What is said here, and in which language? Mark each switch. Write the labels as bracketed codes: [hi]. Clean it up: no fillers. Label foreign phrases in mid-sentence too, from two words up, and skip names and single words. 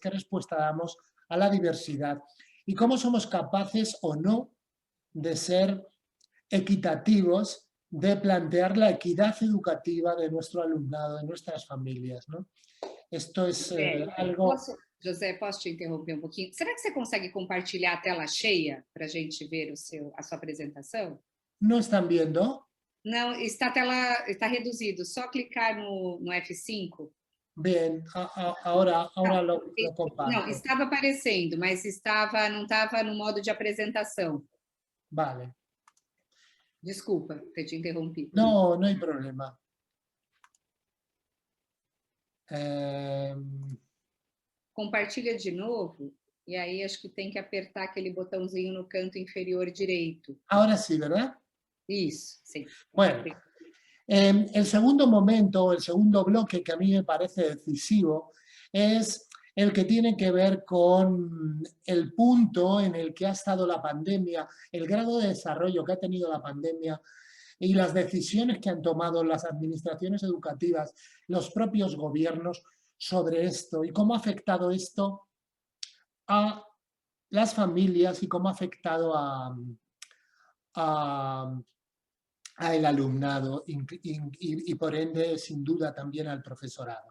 [es] ¿Qué respuesta damos a la diversidad? Y cómo somos capaces o no de ser equitativos, de plantear la equidad educativa de nuestro alumnado, de nuestras familias, ¿no? Esto es algo... [pt] José, posso te interromper um pouquinho? Será que você consegue compartilhar a tela cheia para a gente ver a sua apresentação? [es] ¿No están viendo? [pt] Não, está reduzido. Só clicar no F5. [es] Bien, ahora lo comparto. [pt] Não, estava aparecendo, mas não estava no modo de apresentação. [es] Vale. [pt] Desculpa ter te interrompido. [es] No, no hay problema. [pt] Compartilha de novo, e aí acho que tem que apertar aquele botãozinho no canto inferior direito. [es] Ahora sí, ¿verdad? [pt] Isso, sim. [es] Bueno, el segundo momento, el segundo bloque que a mí me parece decisivo es el que tiene que ver con el punto en el que ha estado la pandemia, el grado de desarrollo que ha tenido la pandemia y las decisiones que han tomado las administraciones educativas, los propios gobiernos, sobre esto y cómo ha afectado esto a las familias y cómo ha afectado al alumnado y por ende, sin duda, también al profesorado.